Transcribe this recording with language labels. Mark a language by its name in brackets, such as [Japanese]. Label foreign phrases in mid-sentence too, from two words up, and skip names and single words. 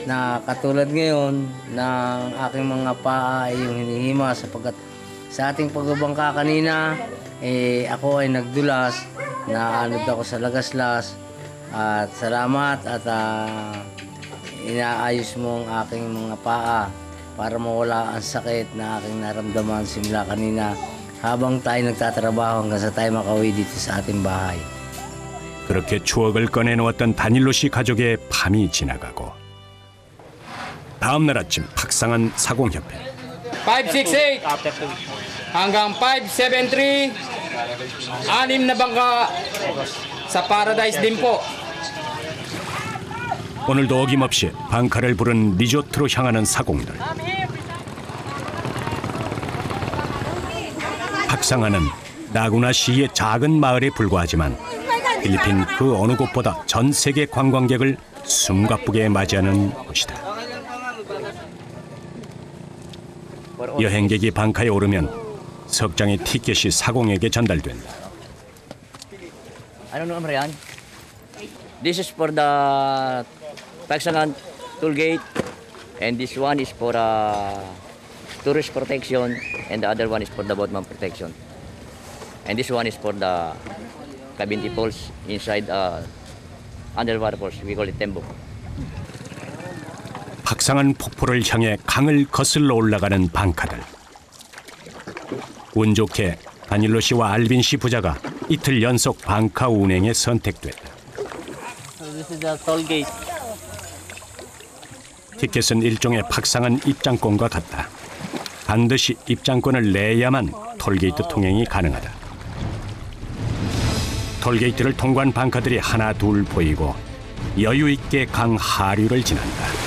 [Filipino] na katulad ngayon ng aking mga paa ay yung hinihima sapagkat sa ating pagbabangka kanina ako ay nagdulas na anod ako sa lagaslas at salamat at inaayos mo ang aking mga paa para mawala ang sakit na aking naramdaman simula kanina habang tayo nagtatrabaho hanggang sa tayo makauwi dito sa ating bahay. [Korean] 그렇게 추억을 꺼내놓았던 다닐로 씨 가족의 밤이 지나가고 다음 날 아침 박상한 사공협회 [Filipino] 568 hanggang 573 anim na bangka sa Paradise din po. [Korean] 오늘도 어김없이 방카를 부른 리조트로 향하는 사공들. 박상한은 나구나 시의 작은 마을에 불과하지만 필리핀 그 어느 곳보다 전 세계 관광객을 숨가쁘게 맞이하는 곳이다. 여행객이 방카에 오르면 석 장의 티켓이 사공에게 전달된다. [Filipino] Ano naman yan? [English] This is for the Pagsangan toll gate, and this one is for tourist protection, and the other one is for the boatman protection. And this one is for the Cabinti Falls inside underwater falls. We call it Tembok. [Korean] 박상한 폭포를 향해 강을 거슬러 올라가는 방카들. 운 좋게 다닐로 씨와 알빈 씨 부자가 이틀 연속 방카 운행에 선택됐다. [English] So this is the toll gate. [Korean] 티켓은 일종의 박상한 입장권과 같다. 반드시 입장권을 내야만 톨게이트 통행이 가능하다. 톨게이트를 통과한 방카들이 하나 둘 보이고 여유 있게 강 하류를 지난다.